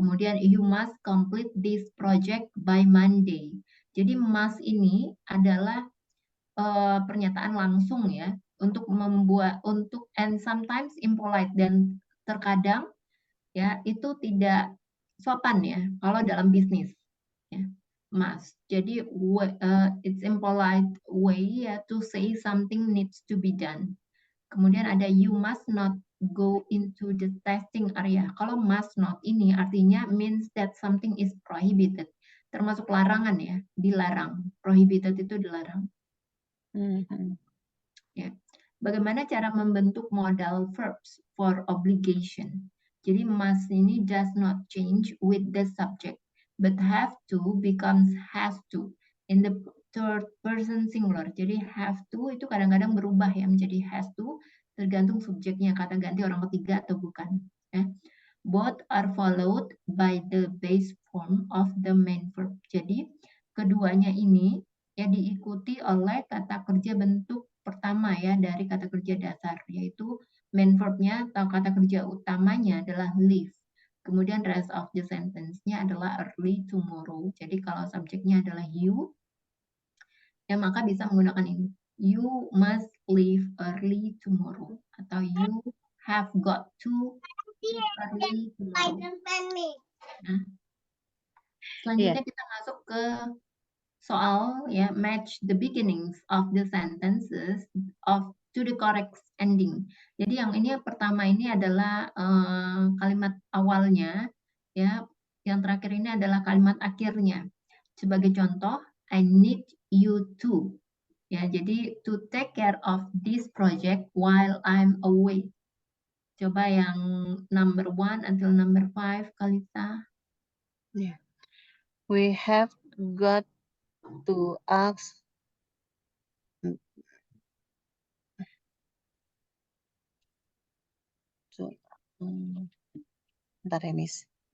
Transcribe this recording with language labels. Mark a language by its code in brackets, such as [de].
[en] Kemudian you must complete this project by Monday. [id] Jadi must ini adalah pernyataan langsung ya untuk [en] and sometimes impolite, [id] dan terkadang ya itu tidak sopan ya kalau dalam bisnis ya. [en] Must. Jadi it's impolite way ya to say something needs to be done. [id] Kemudian ada [en] you must not go into the testing area. Kalau must not [id] ini artinya [en] means that something is prohibited. [id] Termasuk larangan ya, dilarang. Prohibited itu dilarang. Ya. Bagaimana cara membentuk [en] modal verbs for obligation? Jadi must ini does not change with the subject, but have to becomes has to in the third person singular. [id] Jadi have to itu kadang-kadang berubah ya menjadi has to, tergantung subjeknya, kata ganti orang ketiga atau bukan. Ya. [en] Both are followed by the base form of the main verb. [id] Jadi keduanya ini ya diikuti oleh kata kerja bentuk pertama ya dari kata kerja dasar, yaitu main verb-nya atau kata kerja utamanya adalah leave. [en] Kemudian rest of the sentence-nya adalah early tomorrow. [id] Jadi kalau subjeknya adalah you, ya maka bisa menggunakan ini. [en] You must leave early tomorrow. [id] Atau [en] you have got to leave early tomorrow. [id] Nah, selanjutnya kita masuk ke soal ya [en] match the beginnings of the sentences to the correct ending. [id] Jadi yang ini pertama ini adalah kalimat awalnya ya, yang terakhir ini adalah kalimat akhirnya. Sebagai contoh, [en] I need you to. Ya, jadi to take care of this project while I'm away. [id] Coba yang [en] number 1 until number 5, Kalita. Yeah. We have got to ask [id] bentar ya, Miss.